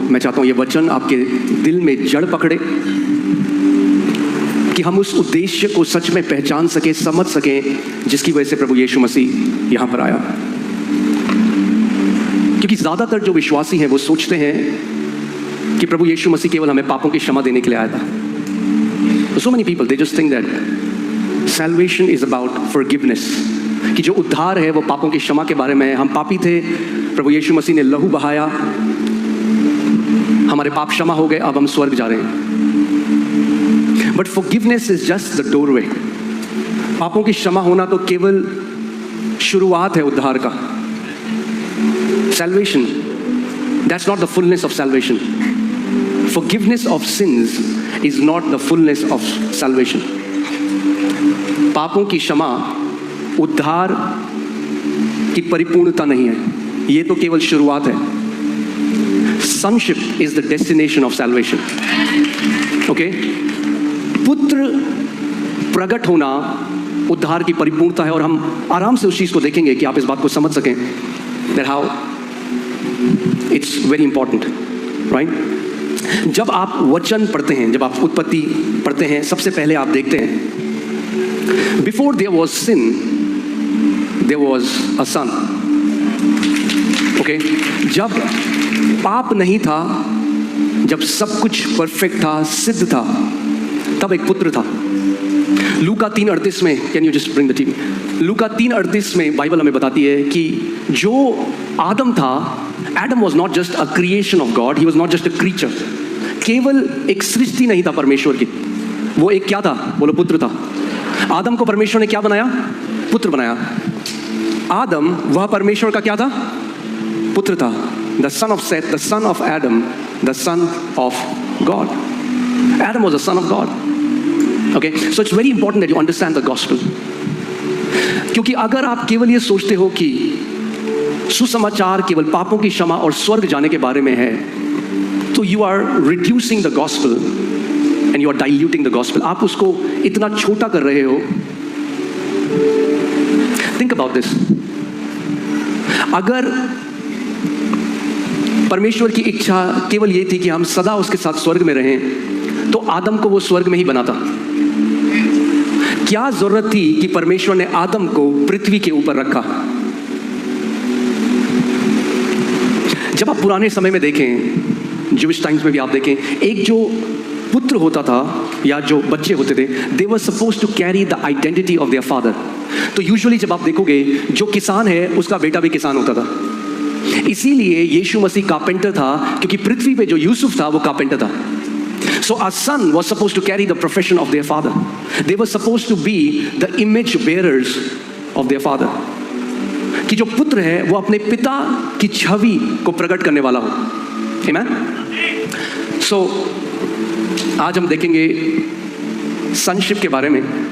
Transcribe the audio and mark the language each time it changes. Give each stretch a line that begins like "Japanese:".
Hindi: मैं चाहता हूँ ये वचन आपके दिल में जड़ पकड़े, कि हम उस उद्देश्य को सच में पहचान सके, समझ सकें, जिसकी वजह से प्रभु यीशु मसीह यहाँ पर आया. क्योंकि ज़्यादातर जो विश्वासी हैं वो सोचते हैं कि प्रभु यीशु मसीह केवल हमें पापों की क्षमा देने के लिए आया था.
English: So many people, they just think that salvation is about forgiveness.
Hindi: कि जो उद्धार है वो पापों की क्षमा के बारे में है. हम पापी थे, प्रभु यीशु मसीह ने लहू बहाया, हमारे पाप क्षमा हो गए, अब हम स्वर्ग जा रहे हैं.
English: But forgiveness is just the doorway.
Hindi: पापों की क्षमा होना तो केवल शुरुआत है उद्धार का.
English: Salvation, that's not the fullness of salvation. Forgiveness of sins is not the fullness of salvation.
Hindi: पापों की क्षमा उद्धार की परिपूर्णता नहीं है, ये तो केवल शुरुआत है.
English: Sonship is the destination of salvation. Okay?
Hindi: पुत्र प्रकट होना उद्धार की परिपूर्णता है. और हम आराम से उस चीज़ को देखेंगे कि आप इस बात को समझ सकें.
English: That how it's very important, right?
Hindi: जब आप वचन पढ़ते हैं, जब आप उत्पत्ति पढ़ते हैं, सबसे पहले आप देखते हैं,
English: Before there was sin there was a son.
Hindi: Okay, जब पाप नहीं था, जब सब कुछ परफेक्ट था, सिद्ध था, तब एक पुत्र था. लूका 3:38 में,
English: Can you just bring the TV?
Hindi: लूका 3:38 में बाइबल हमें बताती है कि जो आदम था,
English: Adam was not just a creation of God, he was not just a creature.
Hindi: केवल एक सृष्टि नहीं था परमेश्वर की, वो एक क्या था? बोलो, पुत्र था. आदम को परमेश्वर ने क्या बनाया? पुत्र बनाया. आदम वह परमेश्वर का क्या था? पुत्र था.
English: The son of Seth, the son of Adam, the son of God. Adam was the son of God. Okay, so it's very important that you understand the gospel.
Hindi: क्योंकि अगर आप केवल ये सोचते हो कि सुसमाचार केवल पापों की क्षमा और स्वर्ग जाने के बारे में है, तो
English: you are reducing the gospel
Hindi: and you are diluting the gospel. आप उसको इतना छोटा कर रहे हो.
English: Think about this.
Hindi: अगर परमेश्वर की इच्छा केवल ये थी कि हम सदा उसके साथ स्वर्ग में रहें, तो आदम को वो स्वर्ग में ही बनाता. क्या जरूरत थी कि परमेश्वर ने आदम को पृथ्वी के ऊपर रखा? जब आप पुराने समय में देखें, ज्यूइश टाइम्स में भी आप देखें, एक जो पुत्र होता था या जो बच्चे होते थे,
English: They were suppose to carry the identity of their father.
Hindi: तो यूजुअली जब आप देखोगे, जो किसान है उसका बेटा भी किसान होता था। इसीलिए यीशु मसीह कारपेंटर था, क्योंकि पृथ्वी पे जो यूसुफ था वो कारपेंटर था।
English: So a son was supposed to carry the profession of their father. They were supposed to be the image bearers of their father.
Hindi: कि जो पुत्र है वो अपने पिता की छवि को प्रकट करने वाला हो।
English: Amen?
Hindi: So आज हम देखेंगे sonship के बारे में।